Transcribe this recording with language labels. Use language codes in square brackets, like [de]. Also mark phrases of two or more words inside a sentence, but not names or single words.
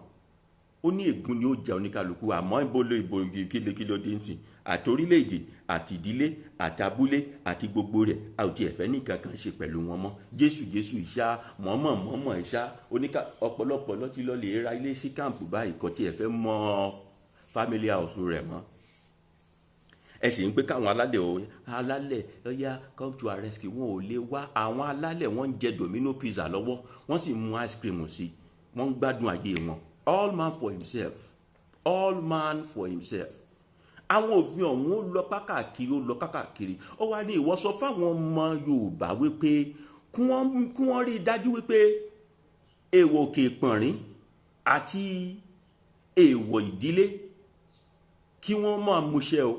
[yo] Ó ní ègún ni ó jẹ oníkálukú àmọ́ ìbolo ìbò kílókíló dé ń sìn àti orílẹ̀-èdè àti ìdílé àti abúlé àti gbogbo rẹ̀ a ò tiẹ̀ fẹ́ ní kankan ṣe pẹ̀lú wọn mọ́. Jésù ìṣá mọ̀ọ́mọ̀ ìṣá ọ̀pọ̀lọpọ̀ lọ́tí lọ lè ra ilé sí káàmpù báyìí kò tiẹ̀ fẹ́ mọ́ [en] family house [yo] rẹ̀ mọ́. Ẹ sì ń pé káwọn alálẹ̀ ọ̀yá [en] come to our rescue [yo] wọn ò lè wá. Àwọn alálẹ̀ wọ́n ń jẹ domino pizza lọ́wọ́ wọ́n sì mú [en] ice cream [yo] sí wọ́n ń gbádùn ayé wọn. [en] All man for himself, all man for himself. [yo] Àwọn òfin ọ̀hún ó lọ kákàkiri ó wá ní ìwọ sọ fáwọn ọmọ Yorùbá wípé kí wọ́n rí i dájú wípé èèwọ̀ òkè ìpọ̀nrín àti èèwọ̀ ìdílé kí wọ́n máa múṣẹ o.